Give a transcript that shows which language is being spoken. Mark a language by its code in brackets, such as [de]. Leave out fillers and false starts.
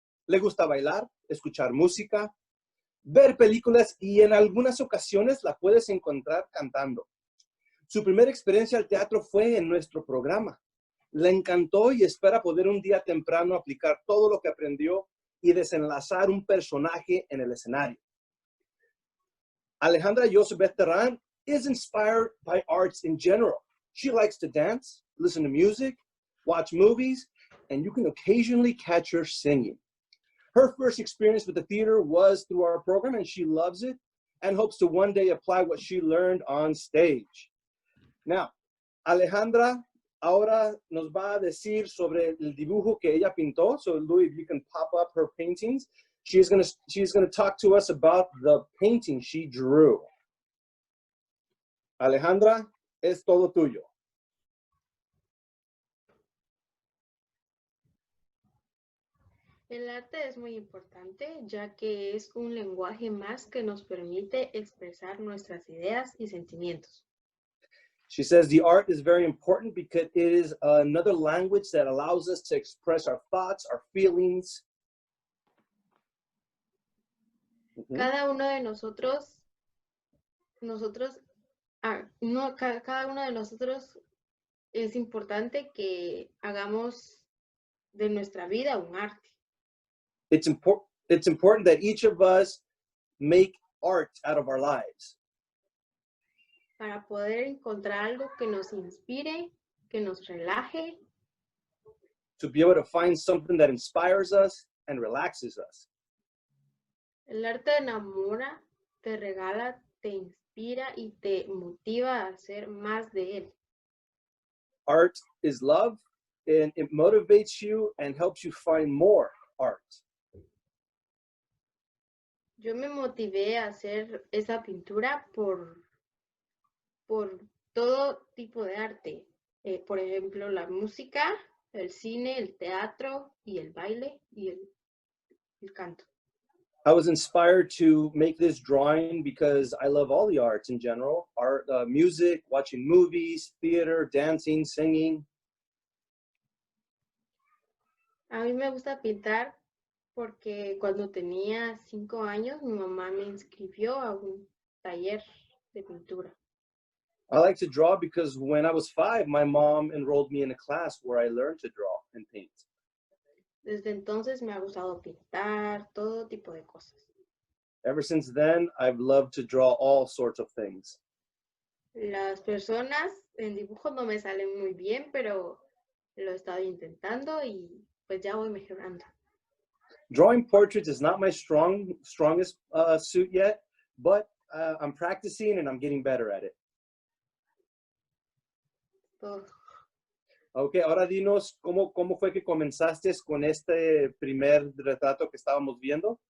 [es] Le gusta bailar, escuchar música, ver películas y en algunas ocasiones la puedes encontrar cantando. Su primera experiencia al teatro fue en nuestro programa. Le encantó y espera poder un día temprano aplicar todo lo que aprendió y desenlazar un personaje en el escenario. [en] Alejandra Josebet Terrán is inspired by arts in general. She likes to dance, listen to music, watch movies, and you can occasionally catch her singing. Her first experience with the theater was through our program, and she loves it and hopes to one day apply what she learned on stage. [es] Now, Alejandra ahora nos va a decir sobre el dibujo que ella pintó. [en] So, Louis, if you can pop up her paintings, she's gonna talk to us about the painting she drew. [es] Alejandra, es todo tuyo. El arte es muy importante ya que es un lenguaje más que nos permite expresar nuestras ideas y sentimientos. [en] She says the art is very important because it is another language that allows us to express our thoughts, our feelings. [es] Cada uno de nosotros, cada uno de nosotros es importante que hagamos de nuestra vida un arte. [en] It's important that each of us make art out of our lives. [es] Para poder encontrar algo que nos inspire, que nos relaje. [en] To be able to find something that inspires us and relaxes us. [es] El arte enamora, te regala, te inspira y te motiva a hacer más de él. [en] Art is love, and it motivates you and helps you find more art. [es] Yo me motivé a hacer esa pintura por todo tipo de arte. Por ejemplo, la música, el cine, el teatro y el baile y el canto. [en] I was inspired to make this drawing because I love all the arts in general. Art, music, watching movies, theater, dancing, singing. [es] A mí me gusta pintar porque cuando tenía 5 años mi mamá me inscribió a un taller de pintura. [en] I like to draw because when I was 5, my mom enrolled me in a class where I learned to draw and paint. [es] Desde entonces me ha gustado pintar, todo tipo de cosas. [en] Ever since then, I've loved to draw all sorts of things. [es] Las personas en dibujo no me salen muy bien, pero lo he estado intentando y pues ya voy mejorando. [en] Drawing portraits is not my strongest suit yet, but I'm practicing and I'm getting better at it. [es] Todo. Ok, ahora dinos cómo fue que comenzaste con este primer retrato que estábamos viendo.